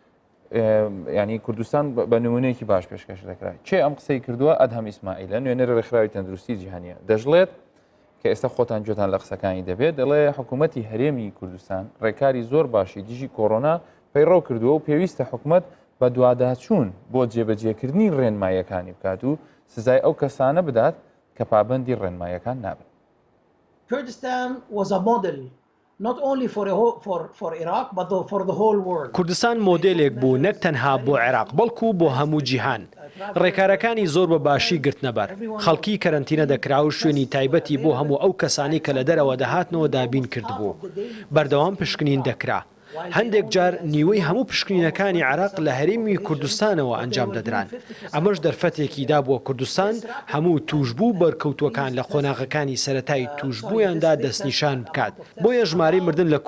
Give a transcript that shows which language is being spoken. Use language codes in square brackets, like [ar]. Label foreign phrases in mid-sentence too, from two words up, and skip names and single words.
[ckb] ینی کوردستان بە نمونەیەکی باش پێشکەش دەکرای چێ ئەم قسەی کردووە ئەدهەم ئیسماعیلە نوێنەرە ڕێکخراوی تەندروستی جیهانیە دەژڵێت کە ئێستا خۆتان جۆتان لە قسەکانی دەبێت دەڵێ حکوومەتی هەرێمی کوردستان ڕێکاری زۆر باشی دیژی کۆڕۆنا پەیڕەو کردووە و پێویستە حکوومەت بە دوواداچوون بۆ جێبەجێکردنی ڕێنمایەکانی بکات و سزای ئەو کەسانە بدات کە پابەندی ڕێنمایەکان نابن. [en] Kurdistan was a model not only for Iraq but for the whole world. [ckb] کوردستان مۆدلێک بوو نەک تەنها بۆ عێراق بەڵکو بۆ هەموو جیهان. ڕێکارەکانی زۆر بە باشی گرتنەبەر خەڵکی کەرەنتینە دەکرا و شوێنی تایبەتی بۆ هەموو ئەو کەسانی کە لە دەرەوە دەهاتنەوە دابین کردبوو. بەردەوام پشکنین دەکرا. هەندێک جار نیوەی هەموو پشکنینەکانی عێراق لە هەرێمی کوردستانەوە ئەنجام دەدران ئەمەش دەرفەتێکی دا بووە کوردستان هەموو توشبوو بەرکەوتوەکان لە قۆناغەکانی سەرەتای توشبوویاندا دەستنیشان بکات بۆیە ژمارەی مردن لە